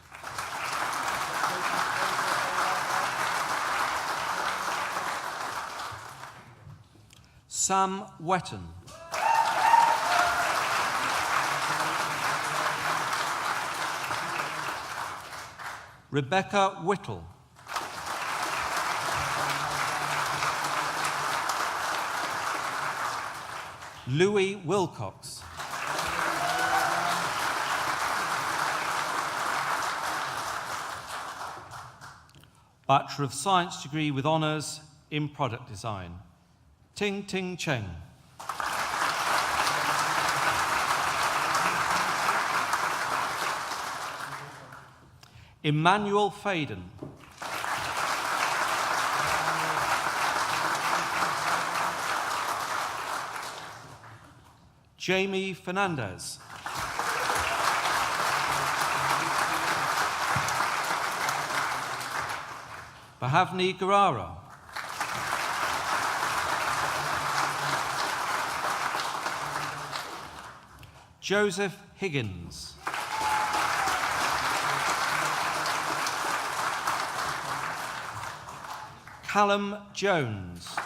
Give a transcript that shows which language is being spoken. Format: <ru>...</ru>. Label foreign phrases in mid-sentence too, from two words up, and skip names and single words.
<en>Sam Wetton. Rebecca Whittle. Louis Wilcox. Bachelor of Science degree with honours in product design. Ting Ting Cheng. Emmanuel Faden. Jamie Fernandez. Bahavni Garara. Joseph Higgins. Callum Jones.</en>